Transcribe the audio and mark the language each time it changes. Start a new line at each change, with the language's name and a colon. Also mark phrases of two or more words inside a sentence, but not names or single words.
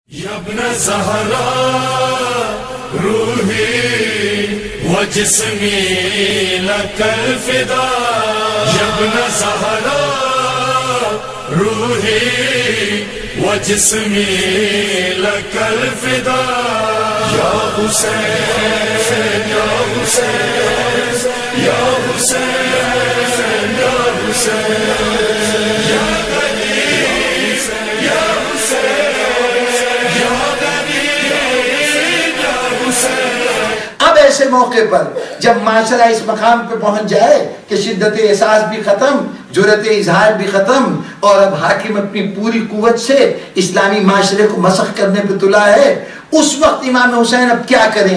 Arabic: ابن زہرا روحی و جسمی لک الفدا، ابن زہرا روحی و جسمی لک الفدا، یا حسین یا حسین یا حسین یا حسین یا
Urdu: ایسے موقع پر جب معاشرہ اس مقام پہ پہنچ جائے کہ شدت احساس بھی ختم، جرأت اظہار بھی ختم، اور اب حاکم اپنی پوری قوت سے اسلامی معاشرے کو مسخ کرنے پہ تلا ہے، اس وقت امام حسین اب کیا کریں؟